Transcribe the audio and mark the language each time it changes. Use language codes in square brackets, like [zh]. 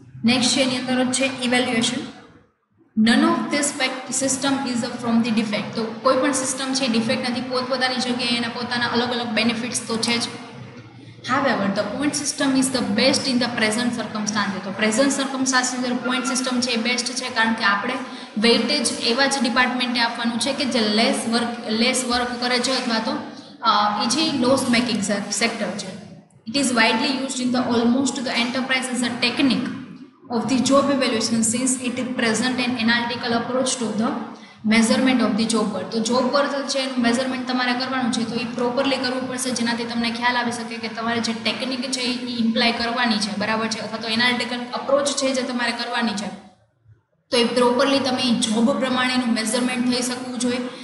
[gu] Next છે એની અંદર છે evaluation. [en] none of this system is from the defect, [gu] તો કોઈ પણ સિસ્ટમ છે ડિફેક્ટ નથી, પોતપોતાની જગ્યાએ એના પોતાના અલગ અલગ બેનિફિટ્સ તો છે જ. [en] However, the point system is the best in the present circumstances. [gu] તો પ્રેઝન્ટ સર્કમસ્ટાન્સીસ અંદર પોઈન્ટ સિસ્ટમ છે એ બેસ્ટ છે, કારણ કે આપણે વેઇટેજ એવા જ ડિપાર્ટમેન્ટને આપવાનું છે કે જે લેસ વર્ક કરે છે, અથવા તો એ જે લોસ મેકિંગ સેક્ટર છે. [en] It is widely used in the almost the enterprise as a technique of the job evaluation since it is present an analytical approach to the measurement of the job work. [gu] તો job work છે એનું measurement તમારે કરવાનું છે, તો એ properly કરવું પડશે, જેનાથી તમને ખ્યાલ આવી શકે કે તમારે જે ટેકનિક છે એ ઇમ્પ્લાય કરવાની છે, બરાબર છે, અથવા તો એનાલિટિકલ અપ્રોચ છે જે તમારે કરવાની છે, તો એ પ્રોપરલી તમે એ જોબ પ્રમાણેનું મેઝરમેન્ટ થઈ શકવું જોઈએ.